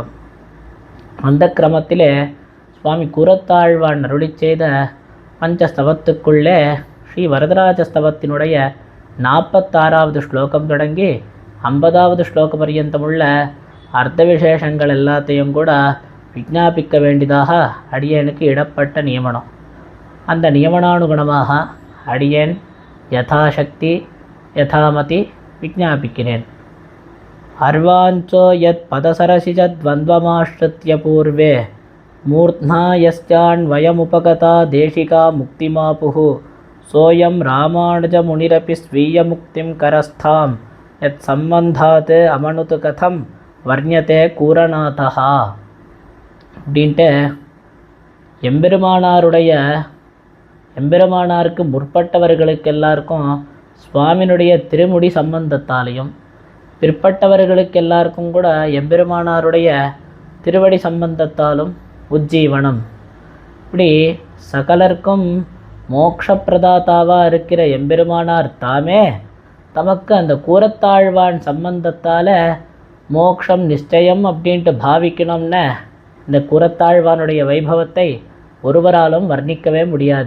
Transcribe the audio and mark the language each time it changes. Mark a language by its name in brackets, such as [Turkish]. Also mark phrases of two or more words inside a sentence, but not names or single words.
[Tamil] அந்த கிரமத்திலே சுவாமி கூரத்தாழ்வான் அருளி செய்த பஞ்சஸ்தவத்துக்குள்ளே ஸ்ரீ வரதராஜ ஸ்தவத்தினுடைய 46வது ஸ்லோகம் தொடங்கி 50வது ஸ்லோக பர்யந்தமுள்ள அர்த்த விசேஷங்கள் எல்லாத்தையும் கூட விஞ்ஞாபிக்க வேண்டியதாக அடியனுக்கு இடப்பட்ட நியமனம். அந்த நியமனானுகுணமாக அடியேன் யதாசக்தி யதாமதி விஞ்ஞாபிக்கிறேன். [Sanskrit] अर्वाञ्चो यत्पदसरसिजद्वन्द्वमाश्रित्य पूर्वे मूर्ध्ना यस्यान्वयमुपगता देशिका मुक्तिमापुः सोऽयं रामानुजमुनिरपि स्वीयमुक्तिं करस्थां यत्सम्बन्धात् अमनुत कथं वर्ण्यते கூரநாதः அப்படின்ட்டு [Tamil] எம்பெருமானாருக்கு முற்பட்டவர்களுக்கு எல்லாருக்கும் சுவாமியினுடைய திருமுடி சம்பந்தத்தாலையும் பிற்பட்டவர்களுக்கு எல்லாருக்கும் கூட எம்பெருமானாருடைய திருவடி சம்பந்தத்தாலும் உஜ்ஜீவனம், இப்படி சகலர்க்கும் மோக்ஷப்பிரதாதாவாக இருக்கிற எம்பெருமானார் தாமே தமக்கு அந்த கூரத்தாழ்வான் சம்பந்தத்தால் மோக்ஷம் நிச்சயம் அப்படின்ட்டு பாவிக்கணும்னு இந்த கூரத்தாழ்வானுடைய வைபவத்தை ஒருவராலும் வர்ணிக்கவே முடியாது.